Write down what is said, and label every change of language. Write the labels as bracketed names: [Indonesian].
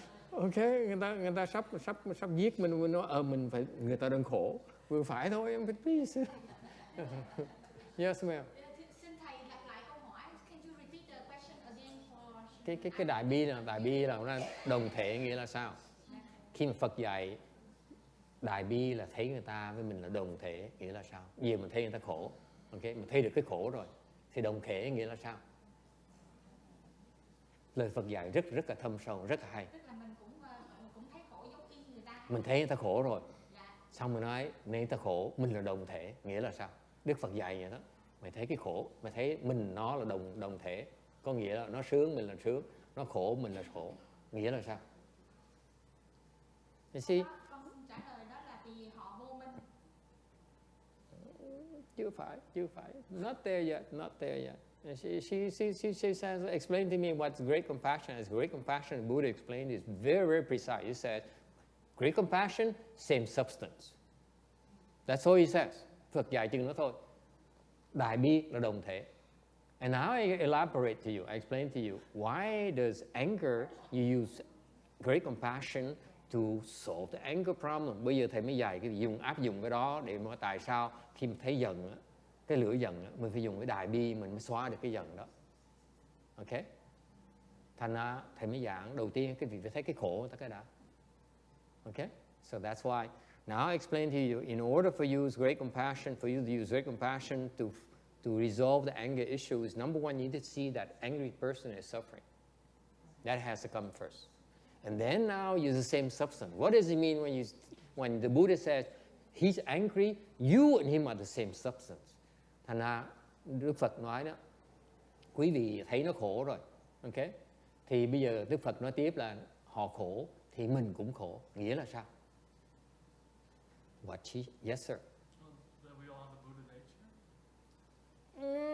[Vietnamese] Okay, người ta sắp giết mình nói mình phải, người ta đang khổ, vừa phải thôi, em phải please. [English] Yes, ma'am. [Vietnamese] Xin thầy lặp lại câu hỏi. [English] Can you repeat the question again for? [Vietnamese] Cái đại bi là nó đồng thể, nghĩa là sao? Khi mà Phật dạy đại bi là thấy người ta với mình là đồng thể, nghĩa là sao? Vì mình thấy người ta khổ, ok, mình thấy được cái khổ rồi, thì đồng thể nghĩa là sao? Lời Phật dạy rất là thâm sâu, rất là hay. Tức là mình cũng thấy khổ giống y người ta. Mình thấy người ta khổ rồi, Dạ. xong mình nói nên người ta khổ, mình là đồng thể, nghĩa là sao? Đức Phật dạy vậy đó. Mày thấy cái khổ, mày thấy mình nó là đồng thể, có nghĩa là nó sướng mình là sướng, nó khổ mình là khổ, nghĩa là sao? [English] You see? [Vietnamese] Con trả lời đó là vì họ vô minh. Chưa phải. [English] Not there yet. And she says, explain to me what's great compassion is. Great compassion, Buddha explained, is very, very precise. He said, great compassion, same substance. That's all he says. [Vietnamese] Phật dạy chừng đó thôi. Đại bi là đồng thể. [English] And now I elaborate to you. I explain to you why does anger you use great compassion to solve the anger problem. [Vietnamese] Bây giờ thầy mới dạy cái áp dụng cái đó để mà tại sao khi mà thấy giận, cái lửa giận, mình phải dùng cái đại bi mình mới xóa được cái giận đó. Ok? Thành ra thầy mới giảng đầu tiên cái việc phải thấy cái khổ tất cả đã. [English] Ok? So that's why. Now I explain to you, in order for you to use great compassion, for you to use great compassion to resolve the anger issues, number one, you need to see that angry person is suffering. That has to come first. And then now use the same substance. What does it mean when the Buddha says, he's angry, you and him are the same substance? [Vietnamese] Thành ra, Đức Phật nói đó, quý vị thấy nó khổ rồi, ok? Thì bây giờ Đức Phật nói tiếp là họ khổ, thì mình cũng khổ. Nghĩa là sao? [English] Yes, sir. That we all have a Buddha nature?